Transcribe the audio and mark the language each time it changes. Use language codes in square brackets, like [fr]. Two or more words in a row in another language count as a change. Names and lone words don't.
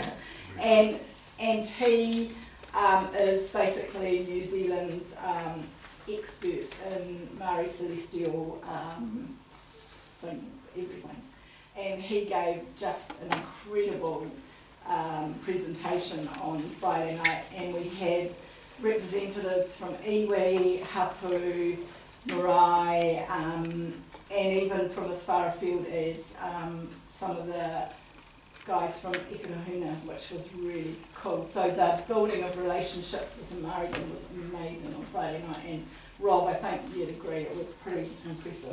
[en] and he is basically New Zealand's expert in Maori celestial things, everything. And he gave just an incredible presentation on Friday night, and we had representatives from [mi] iwi, hapu, marae, [en] and even from as far afield as some of the guys from Ikarahuna, which was really cool. So the building of relationships with the Māori was amazing on Friday night, and Rob, I think you'd agree, it was pretty impressive.